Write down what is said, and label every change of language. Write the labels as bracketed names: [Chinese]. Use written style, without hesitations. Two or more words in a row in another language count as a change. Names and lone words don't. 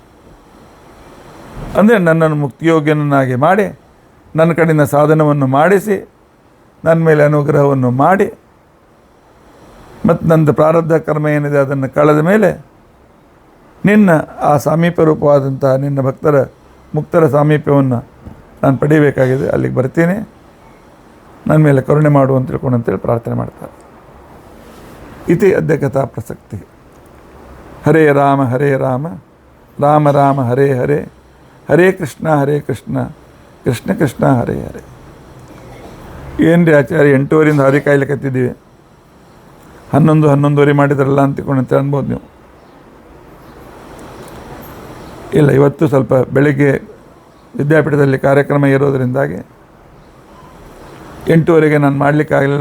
[Kannada] ಅಂದರೆ ನನ್ನನ್ನು ಮುಕ್ತಿಯೋಗ್ಯನನ್ನಾಗಿ ಮಾಡಿ, ನನ್ನ ಕಡೆಯಿಂದ ಸಾಧನವನ್ನು ಮಾಡಿಸಿ, ನನ್ನ ಮೇಲೆ ಅನುಗ್ರಹವನ್ನು ಮಾಡಿ, ಮತ್ತು ನಂದು ಪ್ರಾರಬ್ಧ ಕರ್ಮ ಏನಿದೆ ಅದನ್ನು ಕಳೆದ ಮೇಲೆ ನಿನ್ನ ಆ ಸಾಮೀಪ್ಯ ರೂಪವಾದಂಥ ನಿನ್ನ ಭಕ್ತರ ಮುಕ್ತರ ಸಾಮೀಪ್ಯವನ್ನು ನಾನು ಪಡಿಬೇಕಾಗಿದೆ. ಅಲ್ಲಿಗೆ ಬರ್ತೀನಿ, ನನ್ನ ಮೇಲೆ ಕರುಣೆ ಮಾಡು ಅಂತ ತಿಳ್ಕೊಂಡು ಅಂತೇಳಿ ಪ್ರಾರ್ಥನೆ ಮಾಡ್ತಾರೆ. [Sanskrit] ಇತಿ ಅದ್ಯ ಕಥಾ ಪ್ರಸಕ್ತಿ. ಹರೇ ರಾಮ ರಾಮ ರಾಮ ಹರೇ ಹರೇ, ಹರೇ ಕೃಷ್ಣ ಕೃಷ್ಣ ಕೃಷ್ಣ ಹರೇ ಹರೇ. [Kannada] ಏನು ರೀ ಆಚಾರ್ಯ 8:30 ಹಾದಿ ಕಾಯ್ಲಿಕ್ಕತ್ತಿದ್ದೀವಿ, 11:30 ಮಾಡಿದ್ರಲ್ಲ ಅಂತಕೊಂಡು ಅನ್ಬೋದು ನೀವು. ಇಲ್ಲ, ಇವತ್ತು ಸ್ವಲ್ಪ ಬೆಳಗ್ಗೆ ವಿದ್ಯಾಪೀಠದಲ್ಲಿ ಕಾರ್ಯಕ್ರಮ ಇರೋದರಿಂದಾಗಿ 8:30 ನಾನು ಮಾಡಲಿಕ್ಕಾಗಲಿಲ್ಲ.